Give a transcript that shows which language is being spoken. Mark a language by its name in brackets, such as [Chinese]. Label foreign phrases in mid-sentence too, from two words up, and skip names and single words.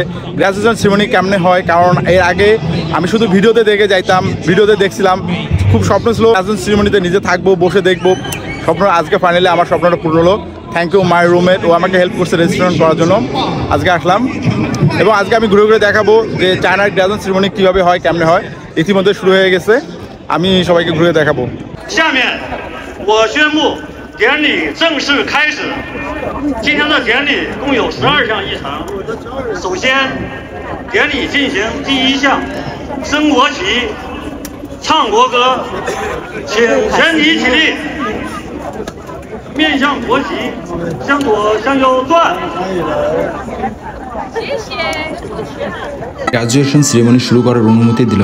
[English] graduation ceremony [Bangla] কেমনে হয়, কারণ এর আগে আমি শুধু ভিডিওতে দেখে যাইতাম, ভিডিওতে দেখছিলাম, খুব স্বপ্ন ছিল গ্রাজুয়েশন সেরিমনিতে নিজে থাকবো, বসে দেখবো। স্বপ্ন আজকে ফাইনালি আমার স্বপ্নটা পূর্ণ হলো। [English] thank you my roommate, [Bangla] ও আমাকে হেল্প করছে রেজিস্ট্রেশন করার জন্য। আজকে আসলাম এবং আজকে আমি ঘুরে ঘুরে দেখাবো যে চায়নার [English] graduation ceremony [Bangla] কীভাবে হয়, কেমনে হয়। ইতিমধ্যে শুরু হয়ে গেছে, আমি সবাইকে ঘুরে দেখাবো। [Chinese] 下面我宣布典礼正式开始。今天的典礼共有12项议程。首先，典礼进行第一项，升国旗、唱国歌，请全体起立，面向国旗，向左向右转。 [English] graduation ceremony [Bangla] শুরু করার অনুমতি দিল।